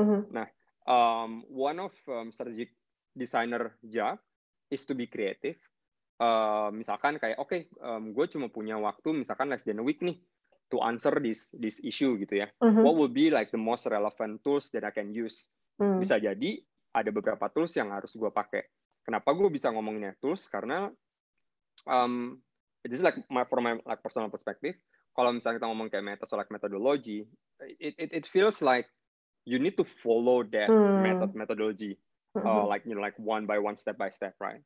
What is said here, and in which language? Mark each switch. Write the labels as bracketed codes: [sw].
[en] Nah, one of strategic designer job is to be creative. [id] Misalkan kayak, okay, gue cuma punya waktu misalkan [en] less than a week [id] nih [en] to answer this issue [id] gitu ya. [en] What will be like the most relevant tools that I can use? [id] Bisa jadi ada beberapa tools yang harus gue pakai. Kenapa gue bisa ngomonginnya tools? Karena [en] it's like from my like personal perspective. [id] Kalau misalnya kita ngomong kayak [en] methodology, it feels like you need to follow that methodology, like like one by one, step by step, right?